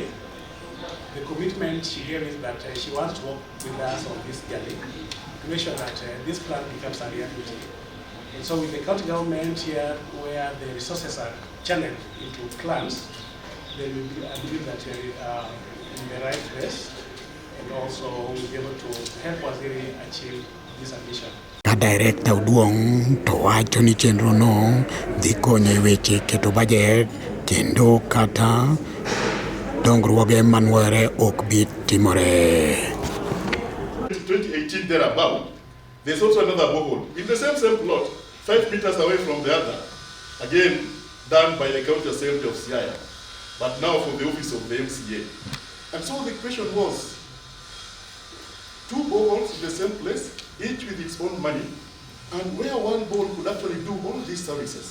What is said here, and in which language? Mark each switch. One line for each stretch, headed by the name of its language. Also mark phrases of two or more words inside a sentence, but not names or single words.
English: The commitment she gave is that she wants to work with us on this journey to make sure that this plan becomes a reality. And so with the county government here, where the resources are channeled into plans, then I believe that we are in the right place, and also we'll be able to help us really achieve this ambition.
Luo (Kenya and Tanzania): Director Oduong to wacho ni chenro no dhi konyo e weche keto budget kendo kata dongruoge manwere ok bi timore.
English: 2018 thereabout, there's also another borehole in the same plot, 5 meters away from the other, again done by the County Assembly of Siaya, but now for the office of the MCA. And so the question was, 2 boreholes in the same place, each with its own money, and where one borehole could actually do all these services.